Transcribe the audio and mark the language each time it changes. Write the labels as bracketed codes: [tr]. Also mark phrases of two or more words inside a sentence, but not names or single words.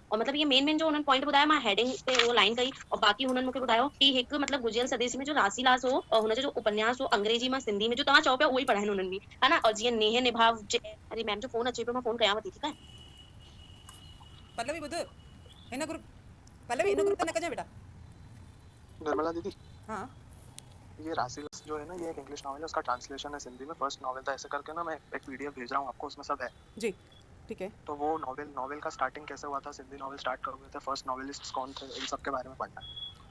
[hi] और मतलब ये [sd] मेन जो उन्हनि पॉइंट ॿुधाया, मां हेडिंग ते वो लाइन कई, और बाकी हुननि मूंखे ॿुधायो कि हिकु मतलब गुजियल सदेसी में जो रासीलास हो और हुनजो जो उपन्यास हो अंग्रेजी में सिंधी में जो तव्हां चओ पिया उहो ई पढ़ाइनि हुननि बि, [hi] है ना। [sd] और जीअं नेह निभाव जे, अरे मैम जो फोन अचे पियो, मां फोन कयांव थी, ठीकु आहे। पल्लवी ॿुध, हिन ग्रुप पल्लवी हिन ग्रुप ते न कजां बेटा। निर्मला दीदी, [hi] हाँ ये रासीलास जो है ना, ये एक [en] English novel [hi] है, उसका ट्रांसलेशन है सिंधी में, [en] first novel [hi] था, ऐसे करके ना मैं एक पीडीएफ भेज रहा हूँ आपको, उसमें सब है जी, ठीक है। तो वो नॉवल का स्टार्टिंग कैसे हुआ था, [en] Sindhi novel [hi] स्टार्ट कब हुए थे, [en] first novelist [hi] कौन थे, इन सब के बारे में पढ़ना है।